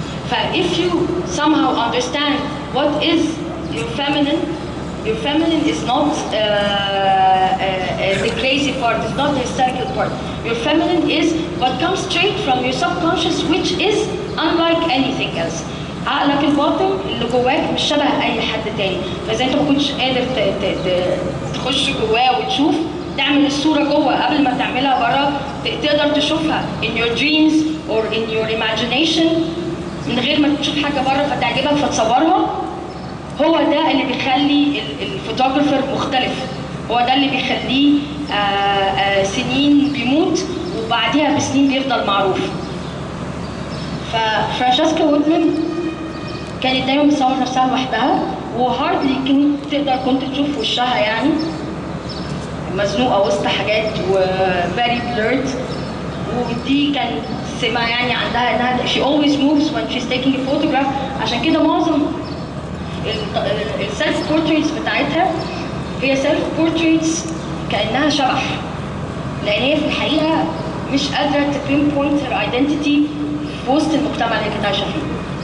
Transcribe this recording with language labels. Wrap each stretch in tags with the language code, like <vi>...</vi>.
<en>ف if you somehow understand what is your feminine is not the crazy part, it's not the hysterical part. Your feminine is what comes straight from your subconscious, which is unlike anything else.</en> <ar>عقلك الباطن اللي جواك مش شبه اي حد تاني، فاذا انت ما كنتش قادر تخش جواه وتشوف، تعمل الصوره جوه قبل ما تعملها بره، تقدر تشوفها</ar> <en>in your dreams or in your imagination</en> <ar>من غير ما تشوف حاجه بره فتعجبك فتصورها. هو ده اللي بيخلي الفوتوغرافر مختلف، هو ده اللي بيخليه سنين بيموت وبعديها بسنين بيفضل معروف. ففرانشيسكا وودمان كانت دايما بتصور نفسها لوحدها، وهاردلي كنت تشوف وشها، يعني مزنوقه وسط حاجات وفيري بليرد. ودي كان سمة يعني عندها انها</ar> <en>she always moves when she's taking a photograph.</en> <ar>عشان كده معظم السيلف بورتريتس بتاعتها هي سيلف بورتريتس كانها شبح، لان هي في الحقيقه مش قادره تبين بوينت هير ايدنتيتي في وسط المجتمع اللي هي كانت عايشه فيه.</ar>